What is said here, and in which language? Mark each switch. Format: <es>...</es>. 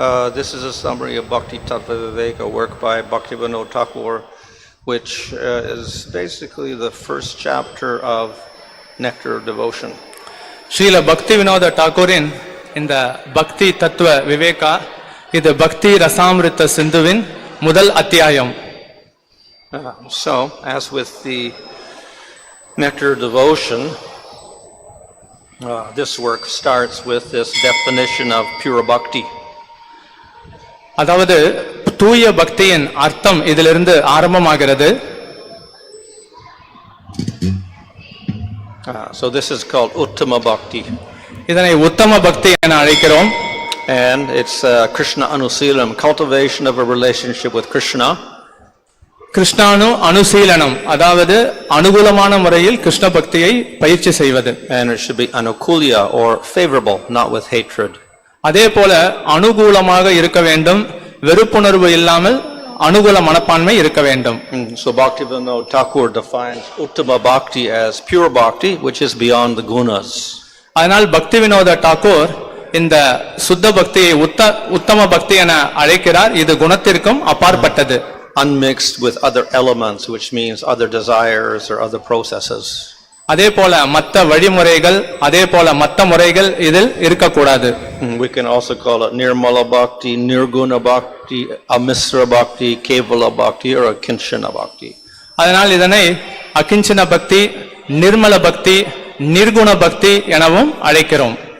<en>This is a summary of Bhakti, Tattva, Viveka, a work by Bhaktivinoda Thakur, which is basically the first chapter of Nectar of Devotion.</en> <ta>Srila பக்தி வினோத டாகூரின் இந்த பக்தி தத்துவ விவேகா இது பக்தி ரசாமிருத்த சிந்துவின் முதல் அத்தியாயம்.</ta> <en>So, as with the Nectar Devotion, this work starts with this definition of pure bhakti.</en> <ta>அதாவது தூய பக்தியின் அர்த்தம் இதிலிருந்து ஆரம்பமாகிறது.</ta> <en>So this is called Uttama Bhakti.</en> <ta>இதனை உத்தம பக்தி என அழைக்கிறோம்.</ta> <en>And it's Krishna Anusilanam, cultivation of a relationship with Krishna.</en> <ta>கிருஷ்ணானு அனுசீலனம், அதாவது அனுகூலமான முறையில் கிருஷ்ண பக்தியை பயிற்சி செய்வது.</ta> <en>And it should be anukulya or favorable, not with hatred.</en> <ta>அதே போல அனுகூலமாக இருக்க வேண்டும், வெறுப்புணர்வு இல்லாமல் அனுகூல மனப்பான்மை இருக்க வேண்டும்.</ta> <en>So Bhaktivinoda Thakur defines Uttama Bhakti as pure bhakti, which is beyond the gunas.</en> <ta>அதனால் பக்தி வினோத டாகூர் இந்த சுத்த பக்தியை உத்தம பக்தி என அழைக்கிறார். இது குணத்திற்கும் அப்பாற்பட்டது.</ta> <en>Unmixed with other elements, which means other desires or other processes.</en> <ta>அதே போல மற்ற வழிமுறைகள், அதே போல மற்ற முறைகள் இதில் இருக்கக்கூடாது.</ta> <en>We can also call it Nirmala Bhakti, Nirguna Bhakti, Amisra Bhakti, Kevala Bhakti or Akinchana Bhakti.</en> <ta>அதனால் இதனை அகிஞ்சன பக்தி, நிர்மல பக்தி, நிர்குண பக்தி எனவும் அழைக்கிறோம்.</ta>